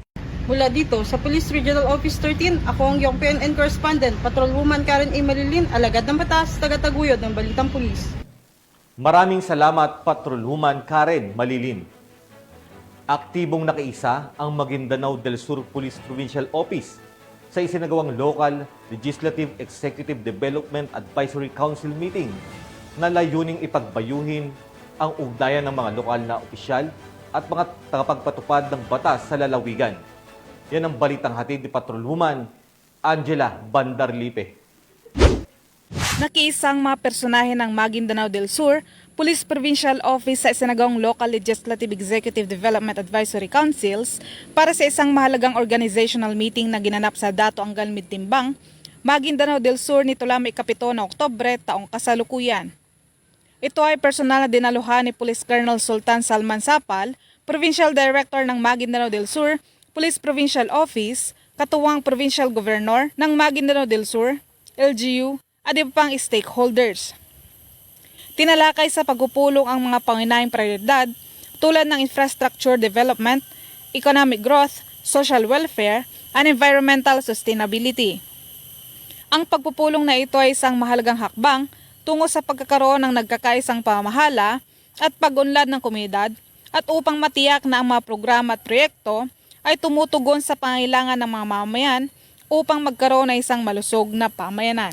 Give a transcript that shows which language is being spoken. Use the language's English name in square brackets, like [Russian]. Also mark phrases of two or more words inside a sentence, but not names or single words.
[Filipino] Mula dito sa Police Regional Office 13, ako ang iyong PNN correspondent, Patrolwoman Karen A. Malilin, alagad ng batas, tagataguyod ng Balitang Pulis. Maraming salamat, Patrolwoman Karen Malilin. Aktibong nakiisa ang Maguindanao del Sur Police Provincial Office sa isinagawang Local Legislative Executive Development Advisory Council meeting na layuning ipagbayuhin ang ugnayan ng mga lokal na opisyal at mga tagapagpatupad ng batas sa lalawigan. Yan ang balitang hatid ni Patrolwoman Angela Bandarlipe. Nakiisang mga personahe ng Maguindanao del Sur Police Provincial Office sa isinagawang Local Legislative Executive Development Advisory Councils para sa isang mahalagang [English] organizational meeting [Filipino] na ginanap sa Dato Angal Midtimbang, Maguindanao del Sur nito lamang 7 na Oktubre taong kasalukuyan. Ito ay personal na dinaluhan ni Police Colonel Sultan Salman Sapal, Provincial Director ng Maguindanao del Sur, Police Provincial Office, katuwang Provincial Governor ng Maguindanao del Sur, LGU, at iba pang stakeholders. Tinalakay sa pagpupulong ang mga pangunahing prioridad tulad ng [English] infrastructure development, economic growth, social welfare, and environmental sustainability. [Filipino] Ang pagpupulong na ito ay isang mahalagang hakbang tungo sa pagkakaroon ng nagkakaisang pamahala at pag-unlad ng komunidad at upang matiyak na ang mga programa at proyekto ay tumutugon sa pangailangan ng mga mamamayan upang magkaroon ng isang malusog na pamayanan.